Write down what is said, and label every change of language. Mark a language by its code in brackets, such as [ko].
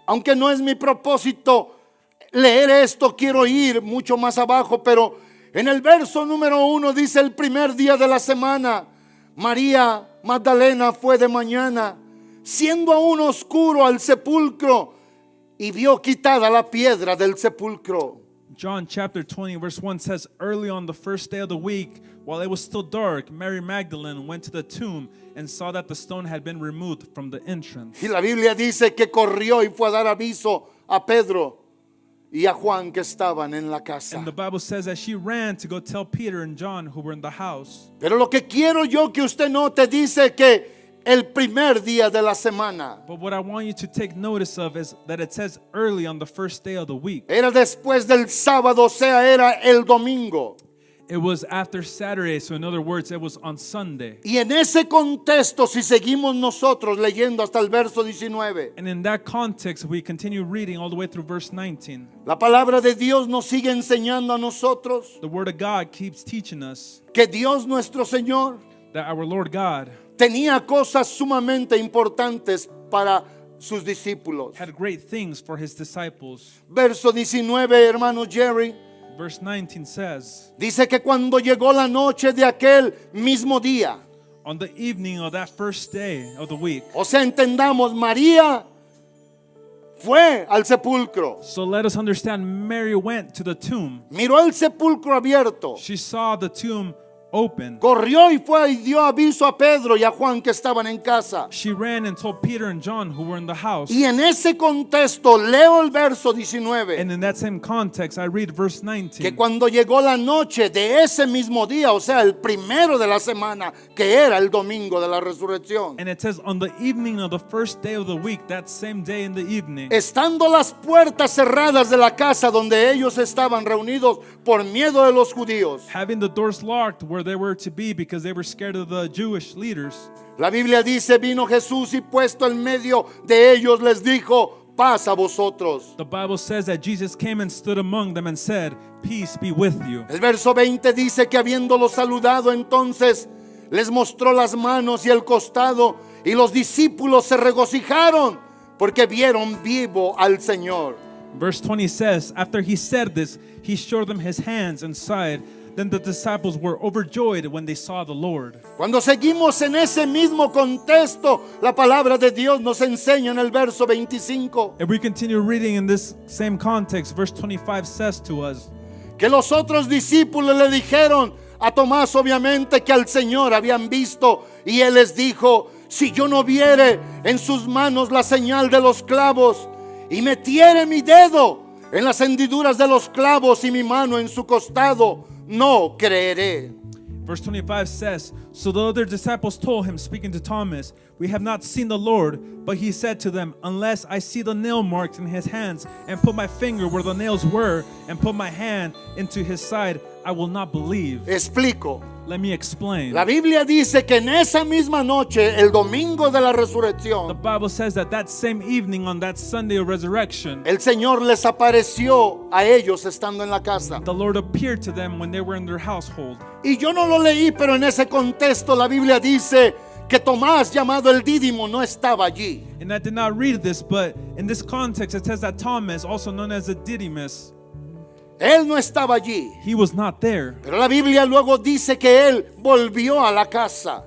[es] Aunque no es mi propósito leer esto, quiero ir mucho más abajo, pero en el verso número 1 dice: el primer día de la semana, María Magdalena fue de mañana, siendo aún oscuro, al sepulcro y vio quitada la piedra del sepulcro. [en] John chapter 20 verse 1 says, early on the first day of the week, while it was still dark, Mary Magdalene went to the tomb and saw that the stone had been removed from the entrance. [es] Y la Biblia dice que corrió y fue a dar aviso a Pedro y a Juan que estaban en la casa. [en] And the Bible says that she ran to go tell Peter and John who were in the house. [es] Pero lo que quiero yo que usted note, dice que el primer día de la semana [en] But what I want you to take notice of is that it says early on the first day of the week. [es] era después del sábado, o sea, era el domingo. [en] It was after Saturday, so in other words, it was on Sunday. [es] Y en ese contexto, si seguimos nosotros leyendo hasta el verso 19, [en] And in that context, we continue reading all the way through verse 19. [es] la palabra de Dios nos sigue enseñando a nosotros [en] The Word of God keeps teaching us [es] que Dios nuestro Señor [en] that our Lord God [es] tenía cosas sumamente importantes para sus discípulos. [en] had great things for His disciples. [es] Verso 19, hermano Jerry, [en] Verse 19 says, [es] dice que cuando llegó la noche de aquel mismo día, [en] on the evening of that first day of the week. [es] o sea, entendamos, María fue al sepulcro, [en] So let us understand, Mary went to the tomb. [es] miró el sepulcro abierto, [en] She saw the tomb open. [es] corrió y fue y dio aviso a Pedro y a Juan que estaban en casa. [en] She ran and told Peter and John who were in the house. [es] Y en ese contexto leo el verso 19, [en] And in that same context, I read verse [es] que [en] 19. [es] cuando llegó la noche de ese mismo día, o sea, el primero de la semana, que era el domingo de la resurrección, [en] And it says, on the evening of the first day of the week, that same day in the evening, [es] estando las puertas cerradas de la casa donde ellos estaban reunidos por miedo de los judíos, [en] having the doors locked where they were to be because they were scared of the Jewish leaders, [es] la Biblia dice, vino Jesús y puesto en medio de ellos les dijo, paz a vosotros. [en] the Bible says that Jesus came and stood among them and said, peace be with you. [es] El verso 20 dice que habiéndolo saludado, entonces les mostró las manos y el costado, y los discípulos se regocijaron porque vieron vivo al Señor. [en] Verse 20 says, after he said this, he showed them his hands and side. Then the disciples were overjoyed when they saw the Lord. [es] Cuando seguimos en ese mismo contexto, la palabra de Dios nos enseña en el verso 25 [en] If we continue reading in this same context, verse 25 says to us [es] que los otros discípulos le dijeron a Tomás, obviamente, que al Señor habían visto, y él les dijo, si yo no viere en sus manos la señal de los clavos y metiere mi dedo en las hendiduras de los clavos y mi mano en su costado, no creeré. [en] Verse 25 says, so the other disciples told him, speaking to Thomas, we have not seen the Lord. But he said to them, unless I see the nail marks in his hands and put my finger where the nails were and put my hand into his side, I will not believe. [es] Explico. [en] Let me explain. [es] La Biblia dice que en esa misma noche, el domingo de la [en] The [es] resurrección, [en] Bible says that that same evening on that Sunday of resurrection, [es] el Señor les apareció a ellos estando en la casa. [en] the Lord appeared to them when they were in their household. [es] Y yo no lo leí, pero en ese contexto la Biblia dice que Tomás, llamado el Dídimo, no estaba allí. [en] And I did not read this, but in this context it says that Thomas, also known as the Didymus, [es] Él no estaba allí. [en] he was not there. [es] Pero la Biblia luego dice que él volvió a la casa.